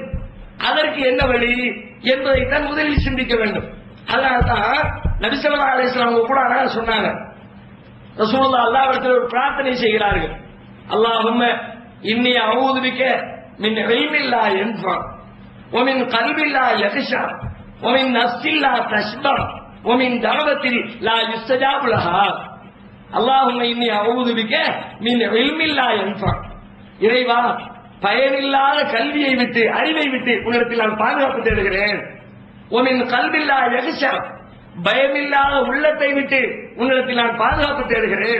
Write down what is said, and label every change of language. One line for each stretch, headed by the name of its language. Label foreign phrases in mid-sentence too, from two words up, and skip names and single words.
Tamil: அதற்கு என்ன வழி என்பதைத்தான் முதலில் சிந்திக்க வேண்டும். அதனால்தான் நபி
Arabic: صلى الله عليه وسلم
Tamil: அவங்க கூட அழகா சொன்னாங்க, ரசூலுல்லாஹ் அல்லாஹ்விடத்தில் ஒரு பிரார்த்தனை செய்கிறார்கள்,
Arabic: اللهم إني أعوذ بك من علم لا ينفع ومن قلب لا يخشى ومن نفس لا تشبع ومن دعوة لا يستجاب لها. اللهم إني أعوذ بك من علم لا ينفع,
Tamil: இறைவா பயனில்லாத கல்வியை விட்டு அறிவை விட்டு உன்னிடத்தில் நான் பாதுகாப்பு தேடுகிறேன்.
Arabic: ومن قلب لا يخشى,
Tamil: பயமில்லாத உள்ளத்தை விட்டு உன்னிடத்தில் நான் பாதுகாப்பு தேடுகிறேன்.